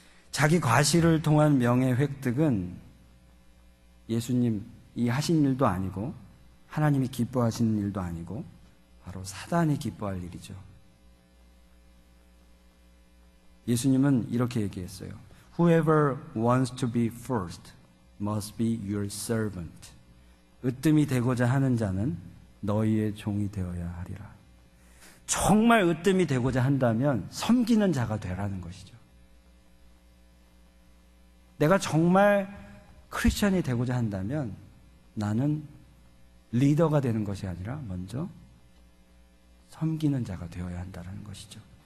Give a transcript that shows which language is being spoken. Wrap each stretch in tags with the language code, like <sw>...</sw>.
<ko>자기 과실을 통한 명예 획득은 예수님이 하신 일도 아니고 하나님이 기뻐하시는 일도 아니고 바로 사단이 기뻐할 일이죠. 예수님은 이렇게 얘기했어요.</ko> <en>Whoever wants to be first must be your servant.</en> <ko>으뜸이 되고자 하는 자는 너희의 종이 되어야 하리라. 정말 으뜸이 되고자 한다면 섬기는 자가 되라는 것이죠. 내가 정말 크리스천이 되고자 한다면 나는 리더가 되는 것이 아니라 먼저 섬기는 자가 되어야 한다는 것이죠.</ko>